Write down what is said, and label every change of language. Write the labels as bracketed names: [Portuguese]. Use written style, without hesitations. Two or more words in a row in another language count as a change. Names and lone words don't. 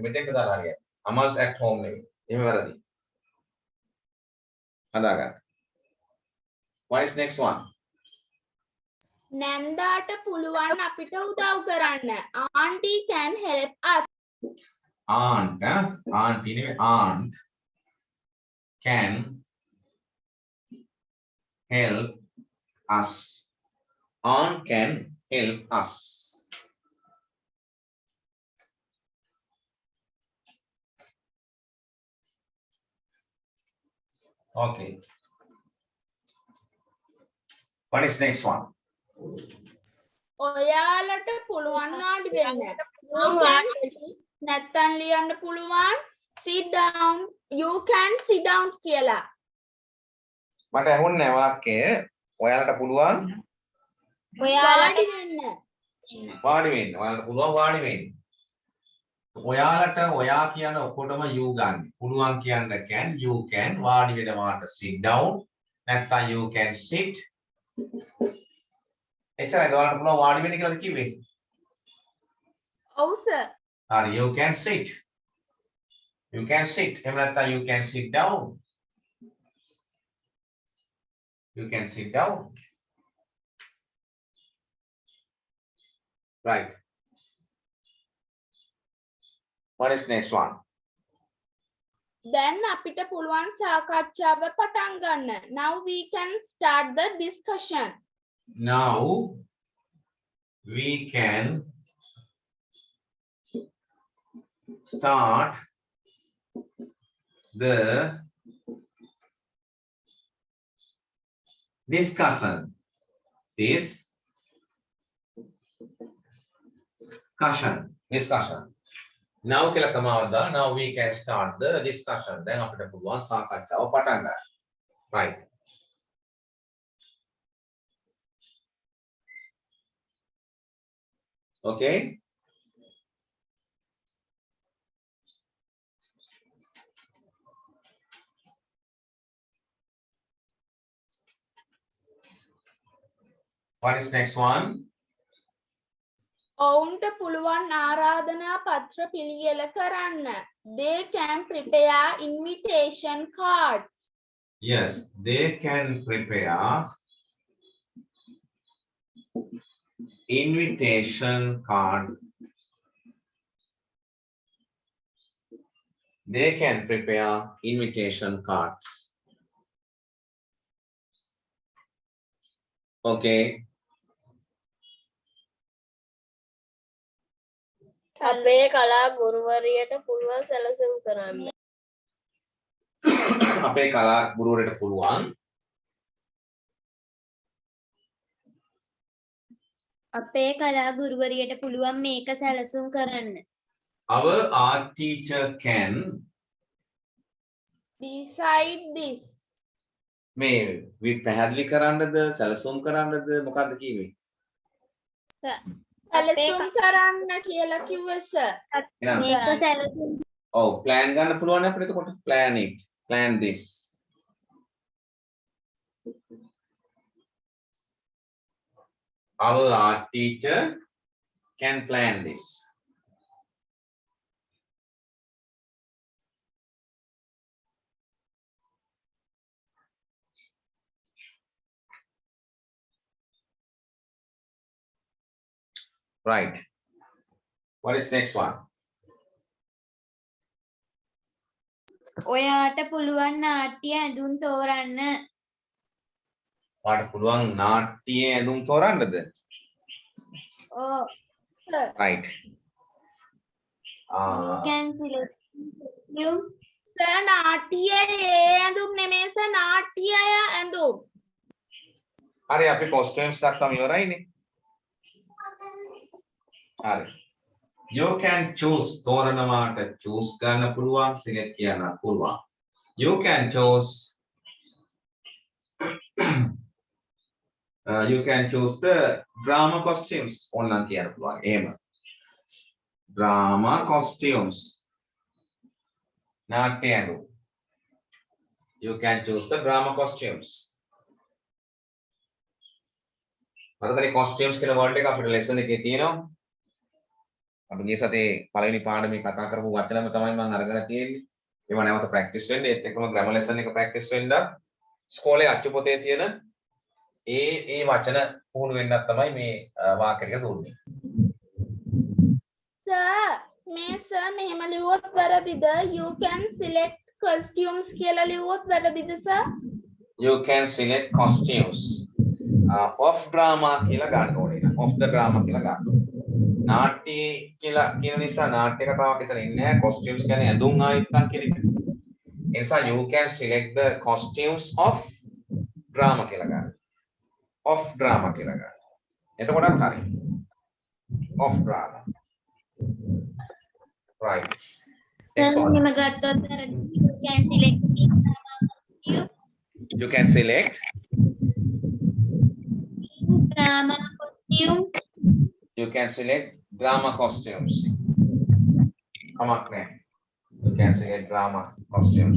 [Sinhala] මෙතෙන්ට දාලා හරියට. [English] Amal's at home [Sinhala] නෙවෙයි. එහෙම වැරදි. හදාගන්න. [English] What is next one? [Sinhala] නැන්දාට පුළුවන් අපිට උදව් කරන්න. [English] Aunty can help us. Aunt, auntie නෙවෙයි aunt can help us. Aunt can help us. Okay. What is next one? [Sinhala] ඔයාලට පුළුවන් වාඩි වෙන්න. නැත්තම් ලියන්න පුළුවන් [English] sit down. You can sit down [Sinhala] කියලා. මට ඇහුන්නේ වාක්‍යය ඔයාලට පුළුවන් වාඩි වෙන්න. වාඩි වෙන්න. ඔයාලට පුළුවන් වාඩි වෙන්න. ඔයාලට ඔයා කියන ඔක්කොටම you ගන්න. පුළුවන් කියන්න [English] can, you can, [Sinhala] වාඩි වෙනවාට [English] sit down. නැත්තම් you can sit. [Sinhala] එච්චරයි ඔයාලට පුළුවන් වාඩි වෙන්න කියලාද කිව්වේ? ඔව් සර්. හරි, [English] you can sit. You can sit. [Sinhala] එහෙම නැත්නම් [English] you can sit down. You can sit down. Right. What is next one? [Sinhala] දැන් අපිට පුළුවන් සාකච්ඡාව පටන් ගන්න. [English] Now we can start the discussion. Now we can start the discussion. Discussion. [Sinhala] Now කියලා කමාවද? [English] Now we can start the discussion. [Sinhala] දැන් අපිට පුළුවන් සාකච්ඡාව පටන් ගන්න. [English] Right. Okay. What is next one? [Sinhala] ඔවුන්ට පුළුවන් ආරාධනා පත්‍ර පිළියෙල කරන්න. [English] They can prepare invitation cards. Yes, they can prepare invitation card. They can prepare invitation cards. Okay. [Sinhala] අපේ කලා ගුරුවරියට පුළුවන් සැලසුම් කරන්න. අපේ කලා ගුරුවරට පුළුවන් අපේ කලා ගුරුවරියට පුළුවන් මේක සැලසුම් කරන්න. [English] our art teacher can Decide this. [Sinhala] මේ පැහැදිලි කරන්නද සැලසුම් කරන්නද මොකක්ද කියන්නේ? සැලසුම් කරන්න කියලා කිව්වේ sir. එහෙනම් මේක සැලසුම් ඔව් plan ගන්න පුළුවන් අපිට එතකොට [English] plan this. Our art teacher can plan this. Right. What is next one? [Sinhala] ඔයාට පුළුවන් නාට්‍ය ඇඳුම් තෝරන්න. ඔයාට පුළුවන් නාට්‍ය ඇඳුම් තෝරන්නද? [English] Oh, Sir. Right. you can select you. Sir, [Sinhala] නාට්‍යයේ ඇඳුම් නෙමෙයි sir, නාට්‍යය ඇඳුම්. හරි අපි costumes දක්වම ඉවරයිනේ. හරි. [English] You can choose [Sinhala] තෝරනවාට choose ගන්න පුළුවන් select කියන්න පුළුවන්. [English] You can choose you can choose the drama costumes [Sinhala] ඕනනම් කියන්න පුළුවන්. එහෙම. [English] Drama costumes. [Sinhala] නාට්‍ය ඇඳුම්. [English] You can choose the drama costumes. [Sinhala] මතකනේ costumes කියන word එක අපිට lesson එකේ තියෙනවා. අපි ගිය සතියේ පළවෙනි පාඩමේ කතා කරපු වචනම තමයි මම අරගෙන තියෙන්නේ. ඒවා නැවත ප්‍රැක්ටිස් වෙන්න. ඒත් එක්කම [English] grammar lesson [Sinhala] එක ප්‍රැක්ටිස් වෙන්න. ස්කෝලේ අච්චු පොතේ තියෙන ඒ වචන පුහුණු වෙන්නත් තමයි මේ වාක්‍ය ටික දුන්නේ. Sir, මේ sir මෙහෙම ලිව්වොත් වැරදිද? [English] You can select costumes [Sinhala] කියලා ලිව්වොත් වැරදිද [English] sir? You can select costumes. Of drama [Sinhala] කියලා ගන්න ඕනේ. [English] Of the drama [Sinhala] කියලා ගන්න ඕනේ. නාට්‍ය කියලා කියන නිසා නාට්‍ය කතාවක් විතර ඉන්නේ නැහැ. costumes කියන්නේ ඇඳුම් ආයතන කියන එක. ඒ නිසා [English] you can select the costumes of drama [Sinhala] කියලා ගන්න. [English] Of drama [Sinhala] කියලා ගන්න. එතකොටත් හරි. [English] Of drama. Right. Next one. [Sinhala] එහෙම ගත්තොත් වැරදි. [English] You can select You can select drama costume. You can select drama costumes. Amakne. You can select drama costumes.